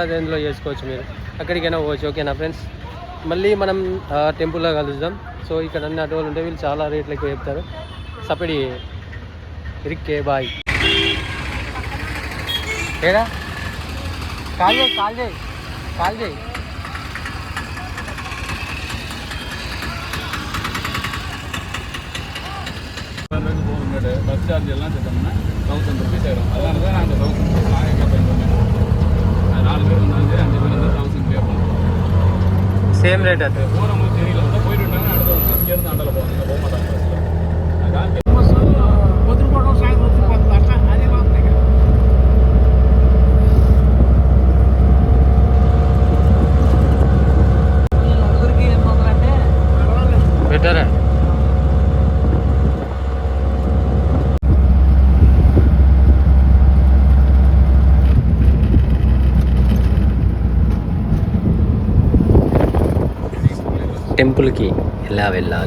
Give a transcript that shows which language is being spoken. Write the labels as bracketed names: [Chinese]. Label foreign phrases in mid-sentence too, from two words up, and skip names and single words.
[Telugu] అది ఎందులో చేసుకోవచ్చు, మీరు అక్కడికైనా పోవచ్చు. ఓకేనా ఫ్రెండ్స్, మళ్ళీ మనం టెంపుల్లో కలుద్దాం. సో ఇక్కడ అన్ని ఆటోలు ఉంటాయి. వీళ్ళు చాలా రేట్లు ఎక్కువ చెప్తారు. సపడి రిక్కే బాయ్. ఏడా కాల్ చేయి, కాల్ చేయి, కాల్ చేయి. [English] bus charge [Tamil] எல்லாம் சேர்த்தோம்னா 1000 ருபீஸ் ஆயிடும். அதனால தான் நாங்கள் 1000 ருபீஸ் நாங்கள் பே பண்ணுவோம். 4 பேர் வந்தாலும் சரி, 5 பேர் வந்து 1000 பே பண்ணுவோம். [English] same rate [Tamil] அது. போகிறவங்களுக்கு தெரியல, வந்து போயிட்டு விட்டாங்க. அடுத்த வந்து இங்கேருந்து ஆண்டல போவாங்க, போக மாட்டாங்க. [Telugu] బెటర్. టెంపుల్కి ఎలా వెళ్ళాలి?